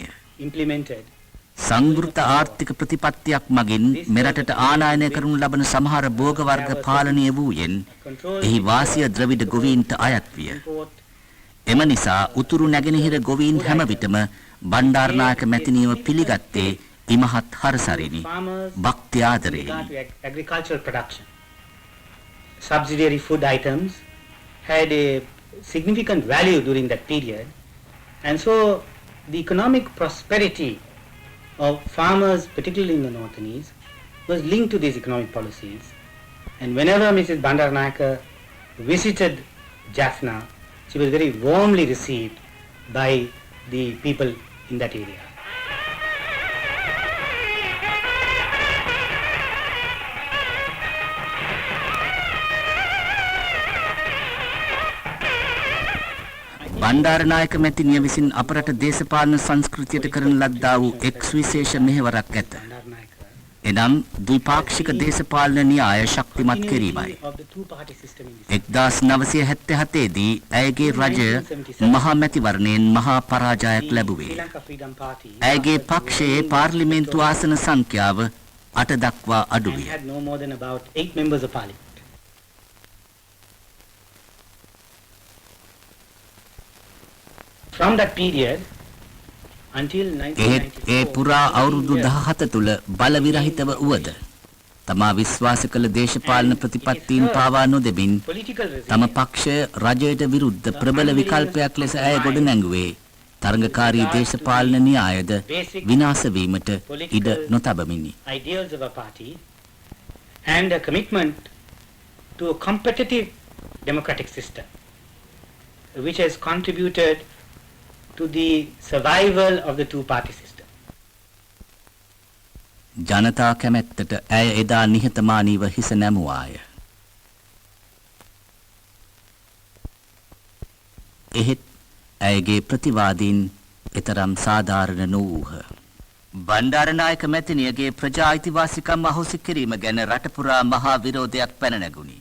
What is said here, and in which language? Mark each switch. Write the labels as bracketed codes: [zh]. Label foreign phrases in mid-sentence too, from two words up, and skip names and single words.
[si] සංවෘත ආර්ථික ප්‍රතිපත්තියක් මගින් මෙරටට ආනයනය කරනු ලබන සමහර භෝග වර්ග පාලනය වූයෙන් එහි වාසිය ද්‍රවිඩ ගොවීන්ට අයත් විය. එම නිසා උතුරු නැගෙනහිර ගොවීන් හැම විටම බණ්ඩාරනායක මැතිණියව පිළිගත්තේ ඉමහත් හරසරිනි භක්ති ආදරේනි. [en] Subsidiary food items had a significant value during that period, and so the economic prosperity of farmers, particularly in the north and east, was linked to these economic policies. And whenever Mrs. Bandaranaike visited Jaffna, she was very warmly received by the people in that area. [si] බණ්ඩාරනායක මැතිණිය විසින් අපරට දේශපාලන සංස්කෘතියට කරන ලද්දා වූ එක් සුවිශේෂ මෙහෙවරක් ඇත. එනම් ද්විපාක්ෂික දේශපාලන න්‍යාය ශක්තිමත් කිරීමයි. 1977 දී ඇයගේ රජය මහා මැතිවරණයෙන් මහා පරාජයක් ලැබුවේ. ඇයගේ පක්ෂයේ පාර්ලිමේන්තු ආසන සංඛ්‍යාව 8 දක්වා අඩු විය. [en] From that period until 1994, [si] ඒ පුරා අවුරුදු 17 තුල බල විරහිතව වුවද තමා විශ්වාස කළ දේශපාලන ප්‍රතිපත්තීන් පාවා නොදෙමින් තම පක්ෂය රජයට විරුද්ධ ප්‍රබල විකල්පයක් ලෙස ඇය ගොඩනැංගුවේ තරඟකාරී දේශපාලන න්‍යායද විනාශ වීමට ඉඩ නොතබමිනි. [en] Ideals of a party and a commitment to a competitive democratic system which has contributed to the survival of the two-party system. [si] ජනතා කැමැත්තට ඇය එදා නිහතමානීව හිස නැමුවාය. එහෙත් ඇයගේ ප්‍රතිවාදීන් එතරම් සාධාරණ නොවූහ. බණ්ඩාරනායක මැතිණියගේ ප්‍රජා අයිතිවාසිකම් අහෝසි කිරීම ගැන රට පුරා මහා විරෝධයක් පැන නැගුණි.